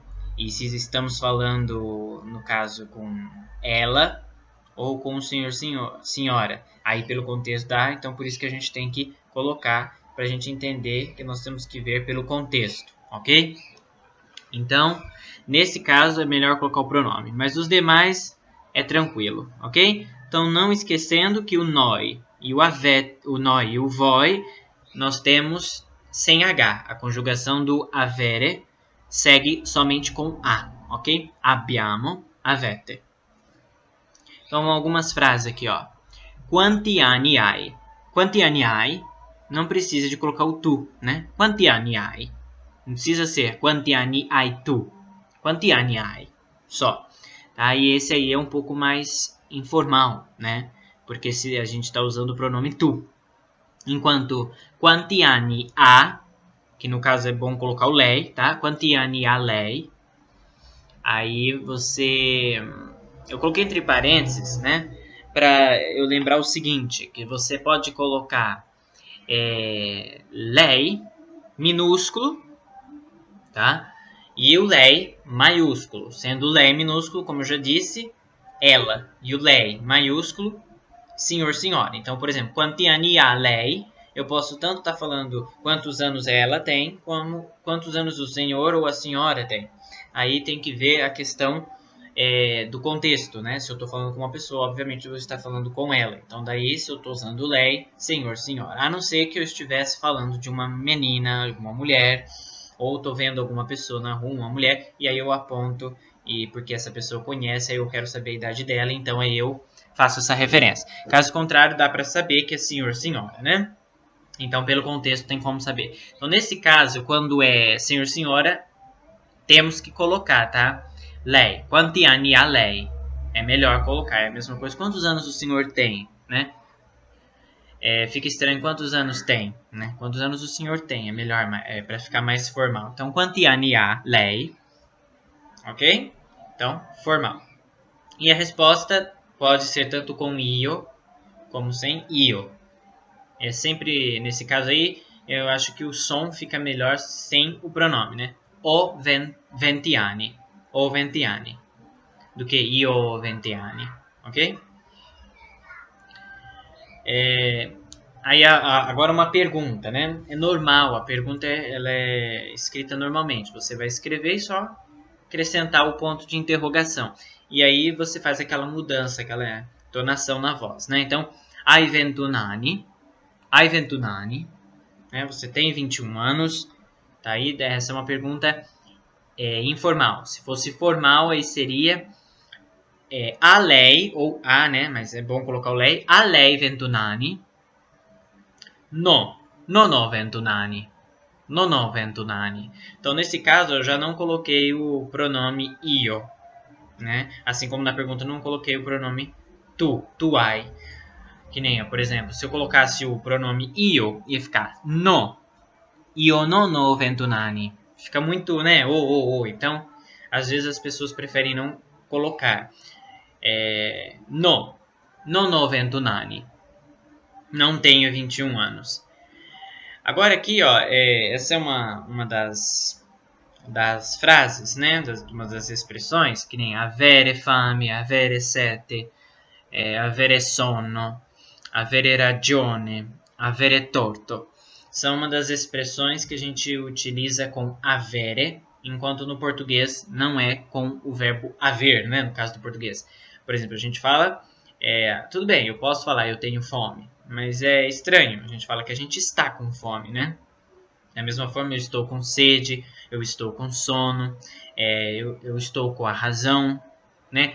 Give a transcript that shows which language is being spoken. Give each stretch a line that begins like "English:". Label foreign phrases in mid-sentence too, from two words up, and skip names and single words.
Portuguese: E se estamos falando, no caso, com ela ou com o senhor, senhora, aí pelo contexto dá, então por isso que a gente tem que colocar para a gente entender que nós temos que ver pelo contexto, ok? Então, nesse caso é melhor colocar o pronome, mas os demais é tranquilo, ok? Então, não esquecendo que o noi e o noi e o voi nós temos sem H. A conjugação do avere segue somente com A, ok?
Italian: Abbiamo, avete.
Portuguese: Então, algumas frases aqui, ó.
Italian: Quanti anni hai? Quanti anni hai?
Portuguese: Não precisa de colocar o tu, né?
Italian: Quanti anni hai?
Portuguese: Não precisa ser
Italian: quanti anni hai tu. Quanti anni hai?
Portuguese: Só. Tá? E esse aí é um pouco mais informal, né? Porque se a gente está usando o pronome tu.
Italian: Enquanto quanti anni ha,
Portuguese: que no caso é bom colocar o lei, tá?
Italian: Quanti anni ha lei?
Portuguese: Aí você... Eu coloquei entre parênteses, né? Para eu lembrar o seguinte, que você pode colocar lei minúsculo, tá? E o lei maiúsculo, sendo o lei minúsculo, como eu já disse, ela, e o lei maiúsculo, senhor, senhora. Então, por exemplo,
Italian: quanti anni ha lei,
Portuguese: eu posso tanto estar falando quantos anos ela tem, como quantos anos o senhor ou a senhora tem. Aí tem que ver a questão do contexto, né? Se eu estou falando com uma pessoa, obviamente eu vou estar falando com ela. Então, daí, se eu estou usando lei, senhor, senhora. A não ser que eu estivesse falando de uma menina, uma mulher, Ou tô vendo alguma pessoa na rua, uma mulher, e aí eu aponto, e porque essa pessoa conhece, aí eu quero saber a idade dela, então aí eu faço essa referência. Caso contrário, dá para saber que é senhor, senhora, né? Então, pelo contexto, tem como saber. Então, nesse caso, quando é senhor, senhora, temos que colocar, tá?
Italian: Lei. Quanti anni ha lei?
Portuguese: É melhor colocar. É a mesma coisa. Quantos anos o senhor tem, né? Fica estranho quantos anos tem, né? Quantos anos o senhor tem? É melhor, para ficar mais formal. Então,
Italian: quanti anni ha lei?
Portuguese: Ok? Então, formal. E a resposta pode ser tanto com io como sem io. É sempre, nesse caso aí, eu acho que o som fica melhor sem o pronome, né?
Italian: O 20 anni. O 20 anni.
Portuguese: Do que
Italian: io 20 anni.
Portuguese: Ok? Aí agora uma pergunta, né? É normal, a pergunta ela é escrita normalmente. Você vai escrever e só acrescentar o ponto de interrogação. E aí você faz aquela mudança, aquela entonação na voz, né? Então,
Italian: hai 21 anni. Hai 21 anni.
Portuguese: Né? Você tem 21 anos. Tá aí, essa é uma pergunta informal. Se fosse formal, aí seria
Italian: a lei,
Portuguese: ou a, né? Mas é bom colocar o lei.
Italian: A lei 21 anni. No, non ho 21 anni. Non ho 21 anni.
Portuguese: Então, nesse caso, eu já não coloquei o pronome io, né? Assim como na pergunta eu não coloquei o pronome
Italian: tu hai.
Portuguese: Que nem, por exemplo, se eu colocasse o pronome io, ia ficar no.
Italian: Io non ho 21 anni.
Portuguese: Fica muito, né? Então, às vezes as pessoas preferem não colocar.
Italian: No. Non ho 21 anni.
Portuguese: Não tenho 21 anos. Agora aqui, ó, essa é uma das frases, né? Uma das expressões, que nem
Italian: avere fame, avere sete, avere sonno, avere ragione, avere torto.
Portuguese: São uma das expressões que a gente utiliza com avere, enquanto no português não é com o verbo haver, né? No caso do português. Por exemplo, a gente fala, tudo bem, eu posso falar eu tenho fome, mas é estranho. A gente fala que a gente está com fome, né? Da mesma forma, eu estou com sede, eu estou com sono, eu estou com a razão, né?